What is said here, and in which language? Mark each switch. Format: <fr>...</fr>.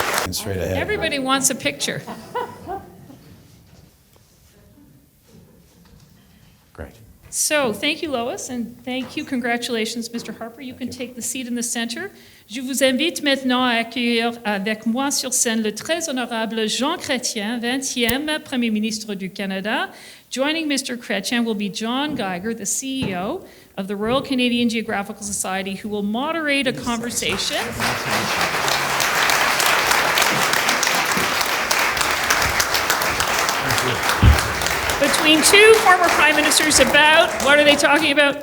<en>Straight ahead. Everybody wants a picture. Great. So, thank you, Lois, and thank you, congratulations, Mr. Harper. You can take the seat in the center.</en> <fr>Je vous invite maintenant à accueillir avec moi sur scène le très honorable Jean Chrétien, 20e Premier Ministre du Canada.</fr> <en>Joining Mr. Chrétien will be John Geiger, the CEO of the Royal Canadian Geographical Society, who will moderate a conversation. Between two former prime ministers about, what are they talking about?</en>